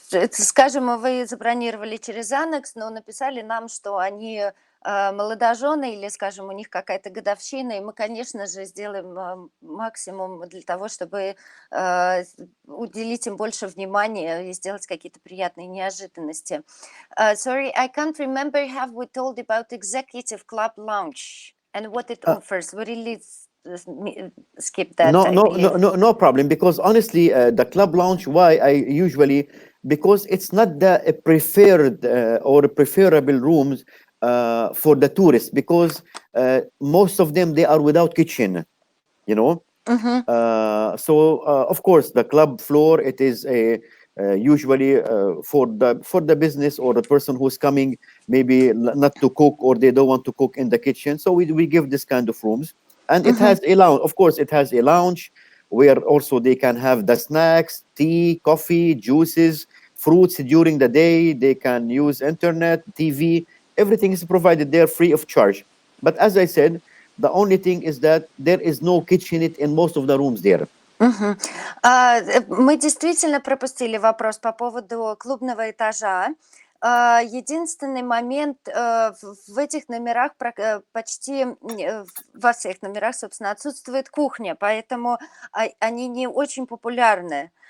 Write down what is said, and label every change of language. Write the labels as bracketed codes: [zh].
[ru] Скажем, вы забронировали через Анекс, но написали нам, что они молодожены или, скажем, у них какая-то годовщина, и мы, конечно же, сделаем максимум для того, чтобы уделить им больше внимания и сделать какие-то приятные неожиданности. [en] Sorry, I can't remember have we told about executive club lounge and what it offers. We really skip that, I mean. No problem. Because honestly, the club lounge, why I usually, because it's not the preferred or preferable rooms for the tourists, because most of them, they are without kitchen, you know. So of course, the club floor, it is a usually for the business or the person who's coming, maybe not to cook, or they don't want to cook in the kitchen. So we give this kind of rooms, and it has a lounge. Of course, it has a lounge where also they can have the snacks, tea, coffee, juices, fruits during the day. They can use internet, TV. Everything is provided there free of charge. But as I said, the only thing is that there is no kitchenette in most of the rooms there. [ru] Мы действительно пропустили вопрос по поводу клубного этажа. Единственный момент, в этих номерах почти во всех номерах, собственно, отсутствует кухня, поэтому они не очень популярны.